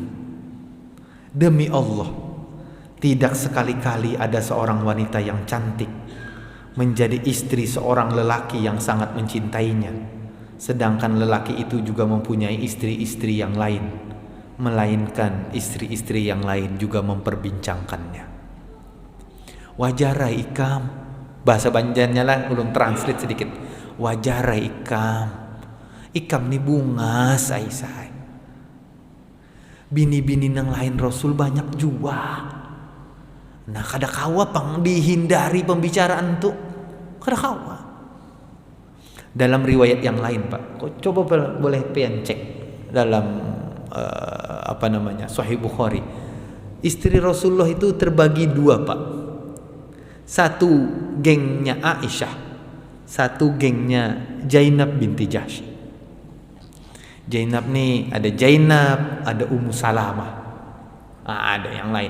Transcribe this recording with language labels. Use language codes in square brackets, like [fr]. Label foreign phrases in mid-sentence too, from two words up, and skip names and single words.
[id] Demi Allah, tidak sekali-kali ada seorang wanita yang cantik menjadi istri seorang lelaki yang sangat mencintainya, sedangkan lelaki itu juga mempunyai istri-istri yang lain, melainkan istri-istri yang lain juga memperbincangkannya. [bjn] Wajarai ikam, bahasa Banjarnya lah, ulun translate sedikit. Wajarai ikam ni bunga Aisyah. Bini-bini yang lain Rasul banyak juga. Nah kada kawa pang dihindari pembicaraan tuh, kada kawa. Dalam riwayat yang lain Pak, kau coba boleh pian cek dalam Sahih Bukhari. Istri Rasulullah itu terbagi dua Pak. Satu gengnya Aisyah, satu gengnya Zainab binti Jahsy. Zainab nih ada Zainab, ada Ummu Salamah, ada yang lain.